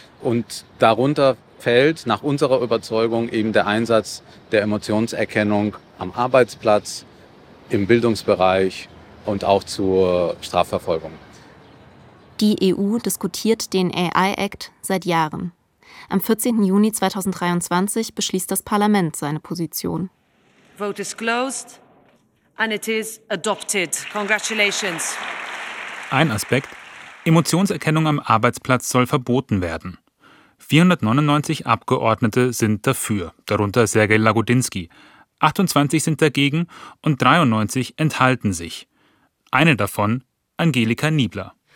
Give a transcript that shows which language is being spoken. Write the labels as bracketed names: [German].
[German] Und darunter fällt nach unserer Überzeugung eben der Einsatz der Emotionserkennung am Arbeitsplatz, im Bildungsbereich und auch zur Strafverfolgung. Die EU diskutiert den AI Act seit Jahren. Am 14. Juni 2023 beschließt das Parlament seine Position. [English] Vote is closed and it is adopted. Congratulations. [German] Ein Aspekt: Emotionserkennung am Arbeitsplatz soll verboten werden. 499 Abgeordnete sind dafür, darunter Sergej Lagodinsky. 28 sind dagegen und 93 enthalten sich. Eine davon, Angelika Niebler.